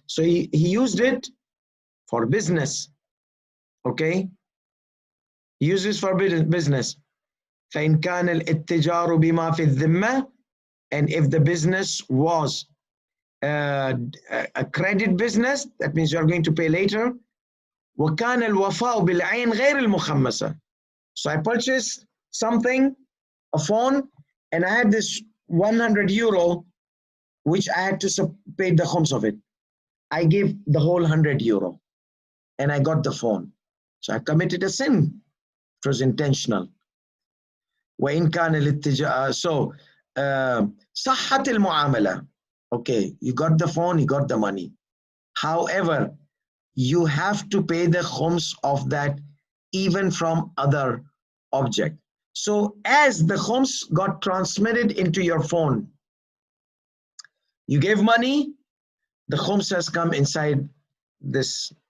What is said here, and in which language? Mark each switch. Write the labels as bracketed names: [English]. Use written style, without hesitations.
[English] So he used it for business. Okay? He uses for business. [Arabic] فإن كان الاتجار بما في الذمة, [English] and if the business was a credit business, that means you're going to pay later. [Arabic] وكان الوفاء بالعين غير المخمسة. [English] So I purchased something, a phone, and I had this €100 which I had to pay the khums of it. I gave the whole €100 and I got the phone. So I committed a sin. It was intentional. [Arabic] وإن كان الاتجار. So صحت المعاملة. [English] Okay, you got the phone, you got the money. However, you have to pay the khums of that even from other object. So as the khums got transmitted into your phone, you gave money, the khums has come inside this.